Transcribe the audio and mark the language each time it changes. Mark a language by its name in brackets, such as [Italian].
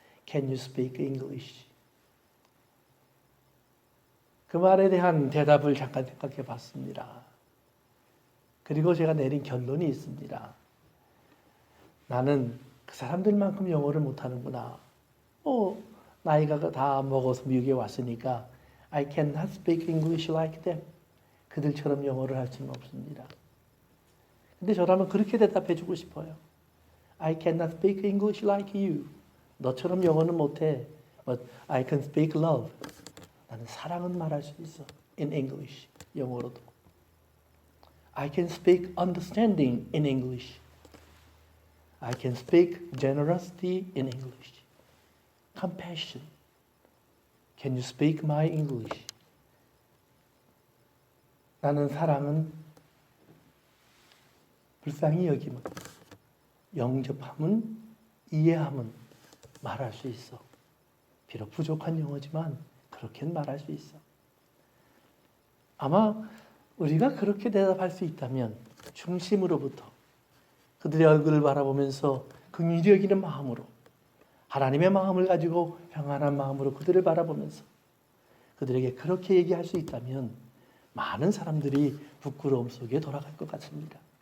[English] Can you speak English? [Korean] 그 말에 대한 대답을 잠깐 생각해 봤습니다. 그리고 제가 내린 결론이 있습니다. 나는 그 사람들만큼 영어를 못하는구나. 나이가 다 먹어서 미국에 왔으니까 [English] I cannot speak English like them. [Korean] 그들처럼 영어를 할 수는 없습니다. 근데 저라면 그렇게 대답해 주고 싶어요. [English] I cannot speak English like you. [Korean] 너처럼 영어는 못해. [English] But I can speak love. [Korean] 나는 사랑은 말할 수 있어. [English] In English. [Korean] 영어로도. [English] I can speak understanding in English. I can speak generosity in English. Compassion. Can you speak my English? [Korean] 나는 사랑은 불쌍히 여김은, 영접함은, 이해함은 말할 수 있어. 비록 부족한 영어지만 그렇게는 말할 수 있어. 아마 우리가 그렇게 대답할 수 있다면 중심으로부터 그들의 얼굴을 바라보면서 긍휼히 여기는 마음으로, 하나님의 마음을 가지고 평안한 마음으로 그들을 바라보면서 그들에게 그렇게 얘기할 수 있다면 많은 사람들이 부끄러움 속에 돌아갈 것 같습니다.